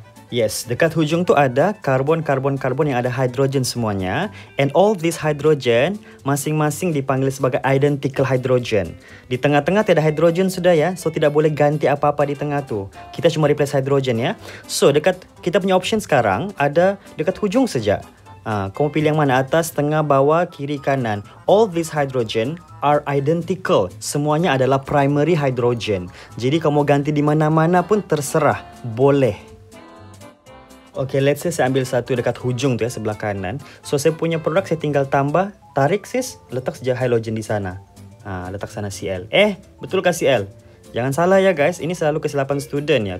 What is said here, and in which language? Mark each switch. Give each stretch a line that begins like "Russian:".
Malay: Yes, dekat hujung tu ada karbon yang ada hidrogen semuanya,
English: and all this hydrogen
Malay: masing-masing dipanggil sebagai identical hydrogen. Di tengah-tengah tiada hidrogen sudah ya, so tidak boleh ganti apa-apa di tengah tu. Kita cuma replace hidrogen ya. So dekat kita punya option sekarang ada dekat hujung saja. Kamu pilih yang mana, atas, tengah, bawah, kiri, kanan.
English: All these hydrogen are identical.
Malay: Semuanya adalah primary hydrogen. Jadi kamu ganti di mana-mana pun terserah, boleh. Okay,
English: let's say
Malay: saya ambil satu dekat hujung tu ya, sebelah kanan. So saya punya produk saya tinggal tambah, tarik sis, letak saja halogen di sana. Letak sana Cl. Betulkah Cl? Jangan salah ya guys, ini selalu kesilapan student ya.